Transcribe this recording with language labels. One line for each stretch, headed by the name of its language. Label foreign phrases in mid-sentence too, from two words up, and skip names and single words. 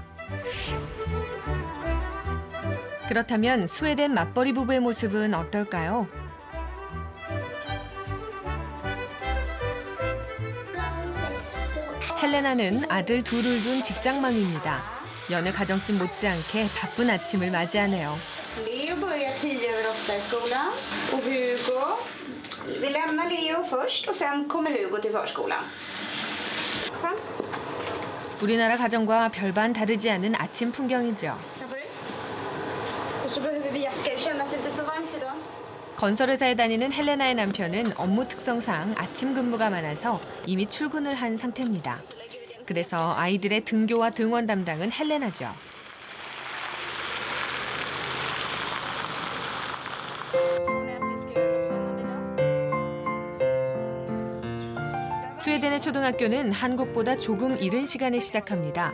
Korean: 그렇다면 스웨덴 맞벌이 부부의 모습은 어떨까요? 헬레나는 아들 둘을 둔 직장맘입니다. 여느 가정집 못지않게 바쁜 아침을 맞이하네요.
Swedish: Leo börjar 10:08 i skolan och Hugo, vi lämnar Leo först och sen kommer Hugo till förskolan.
Korean: 우리나라 가정과 별반 다르지 않은 아침 풍경이죠.
Swedish: Och så behöver vi jackor, känner att det inte är så varmt idag.
Korean: 건설회사에 다니는 헬레나의 남편은 업무 특성상 아침 근무가 많아서 이미 출근을 한 상태입니다. 그래서 아이들의 등교와 등원 담당은 헬레나죠. 스웨덴의 초등학교는 한국보다 조금 이른 시간에 시작합니다.